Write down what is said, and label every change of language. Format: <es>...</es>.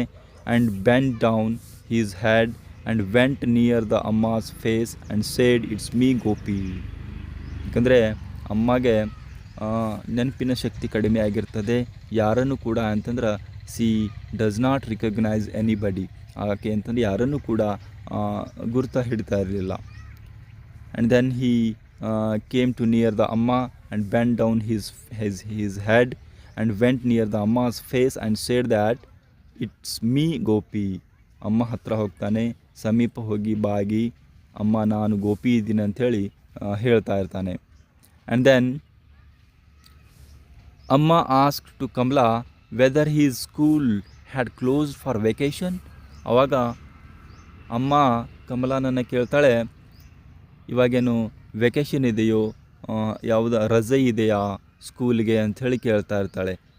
<en>And bend down his head and went near the Amma's face and said it's me Gopi.</en> <kn>ಯಾಕಂದರೆ ಅಮ್ಮಗೆ ನೆನಪಿನ ಶಕ್ತಿ ಕಡಿಮೆ ಆಗಿರ್ತದೆ. ಯಾರನ್ನು ಕೂಡ ಅಂತಂದ್ರೆ</kn> <en>She does not recognise anybody.</en> <kn>ಆಕೆ ಅಂತಂದ್ರೆ ಯಾರನ್ನು ಕೂಡ ಗುರುತ ಹಿಡಿತಾ ಇರಲಿಲ್ಲ.</kn> <en>And then he came to near the Amma and bend down his head and went near the Amma's face and said that it's me Gopi.</en> <kn>ಅಮ್ಮ ಹತ್ರ ಹೋಗ್ತಾನೆ, ಸಮೀಪ ಹೋಗಿ ಬಾಗಿ ಅಮ್ಮ ನಾನು ಗೋಪಿ ಇದ್ದೀನಿ ಅಂಥೇಳಿ ಹೇಳ್ತಾ ಇರ್ತಾನೆ.</kn> <en>And then Amma asked to Kamala whether his school had closed for vacation.</en> <kn>ಅವಾಗ ಅಮ್ಮ ಕಮಲಾನನ್ನು ಕೇಳ್ತಾಳೆ, ಇವಾಗೇನು ವೆಕೇಷನ್ ಇದೆಯೋ, ರಜೆ ಇದೆಯಾ ಸ್ಕೂಲ್ಗೆ ಅಂಥೇಳಿ ಕೇಳ್ತಾ ಇರ್ತಾಳೆ.</kn>